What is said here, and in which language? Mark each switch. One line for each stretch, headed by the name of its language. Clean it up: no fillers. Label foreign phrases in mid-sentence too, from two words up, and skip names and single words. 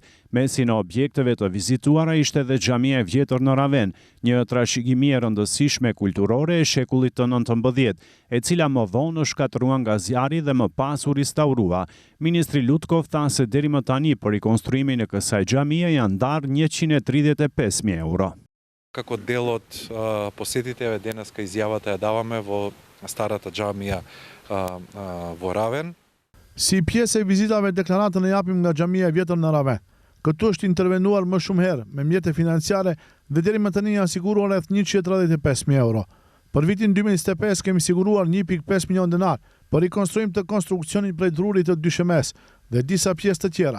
Albanian: Mesin e objekteve të vizituara ishte edhe xhamia e vjetër në Raven, një trashëgimi e rëndësishme kulturore e shekullit të 19, e cila më vonë u shkatërrua nga zjarri dhe më pas u restaurua. Ministri Lutkov tha se deri më tani për rikonstruimin e kësaj xhamie janë ndarë 135.000 euro.
Macedonian: Како дел од посетитиве денеска изјавата ја даваме во старата xhamia во Ravен.
Albanian: Si pjesë e vizitave deklaratën e japim nga xhamia e vjetër në Raven. Këtu është intervenuar më shumë herë me mjete financiare dhe deri më tani janë siguruar rreth 135.000 euro. Për vitin 2025 kemi siguruar 1.5 milion dinar për rikonstruim të konstruksionit prej drurit të Dyshemes dhe disa pjesë të tjera.